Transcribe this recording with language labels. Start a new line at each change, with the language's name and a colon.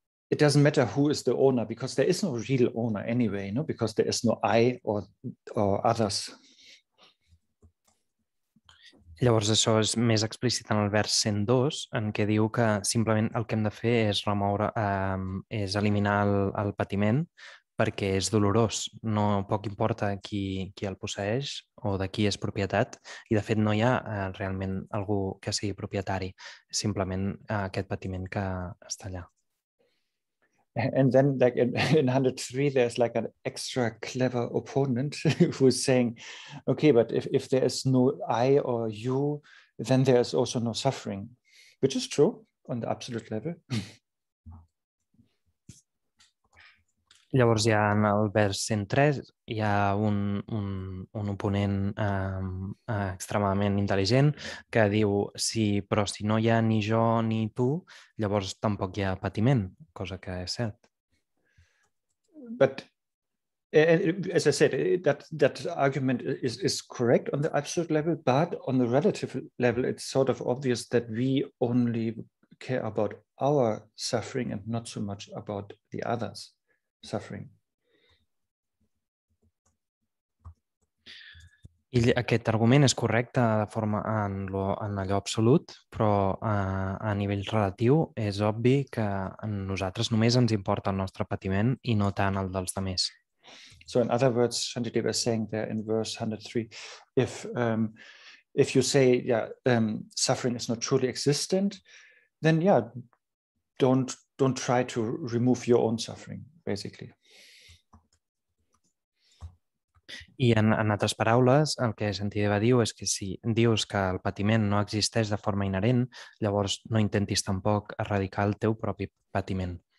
English: It doesn't matter who is the owner, because there is no real owner anyway, no? Because there is no I or others.
Catalan: Llavors això és més explícit en el vers 102, en què diu que simplement el que hem de fer és és eliminar el patiment perquè és dolorós. No poc importa qui el posseix o de qui és propietat, i de fet no hi ha realment algú que sigui propietari, simplement aquest patiment que està allà.
English: And then, like in 103, there's like an extra clever opponent who's saying, okay, but if there is no I or you, then there is also no suffering, which is true on the absolute level.
Catalan: Llavors, ja en el vers 103 hi ha un oponent extremadament intel·ligent que diu, però si no hi ha ni jo ni tu, llavors tampoc hi ha patiment, cosa que és cert.
English: But as I said, that argument is correct on the absolute level, but on the relative level, it's sort of obvious that we only care about our suffering and not so much about the others' suffering.
Catalan: I aquest argument és correcte de forma en allò absolut, però a nivell relatiu és obvi que a nosaltres només ens importa el nostre patiment i no tant el dels altres.
English: So in other words, Shantideva is saying there in verse 103, if you say, suffering is not truly existent, then don't try to remove your own suffering, basically.
Catalan: I en altres paraules, el que Shantideva diu és que si dius que el patiment no existeix de forma inherent, llavors no intentis tampoc erradicar el teu propi patiment.